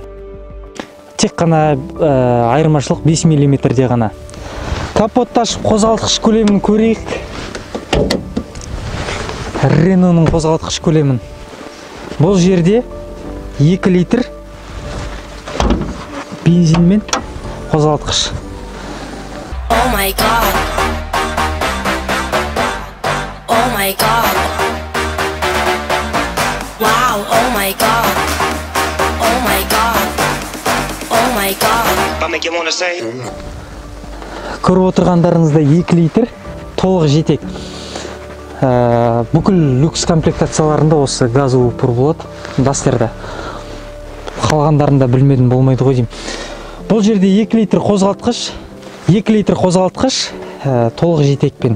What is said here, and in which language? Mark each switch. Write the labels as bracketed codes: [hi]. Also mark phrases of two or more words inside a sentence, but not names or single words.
[kk] Тек қана айырмашылық 5 мм-де ғана. Капотты ашып қозғалтқыш көлемін көрейік. Renault'ның қозғалтқыш көлемін. Бұл жерде 2 литр бензинмен қозғалтқыш. [en] Oh my god. Oh my god. Wow, oh my god. Oh my god. Oh my god. I make you wanna say, [kk] Көріп отырғандарыңызда 2 литр толық жетек. Бүкіл люкс комплектацияларында осы [ru] газовый пур [kk] болады, Duster'да. Қалғандарында білмедім, болмайды ғой деймін. Бұл жерде 2 литр қозғалтқыш, толық жетекпен.